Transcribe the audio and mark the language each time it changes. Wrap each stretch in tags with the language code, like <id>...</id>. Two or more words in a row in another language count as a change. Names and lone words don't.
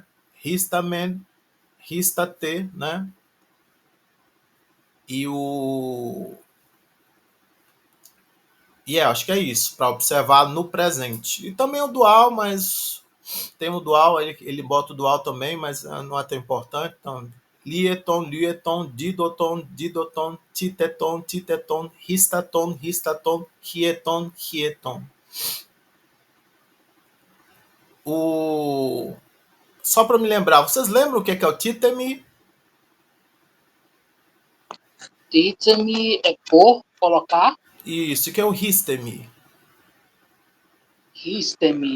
<el>ἵσταμεν, ἵστατε, né?</el> <pt>E acho que é isso, para observar no presente. E também o dual, mas tem o dual, ele bota o dual também, mas não é tão importante. Então,</pt> <el>ἵετον, ἵετον, δίδοτον, δίδοτον, τίθετον, τίθετον, ἵστατον, ἵστατον, ἵετον, ἵετον.</el> <pt>Só para me lembrar, vocês lembram o que é o titemi? Titemi é por, colocar. Isso, que é o histemi? Histemi.</pt>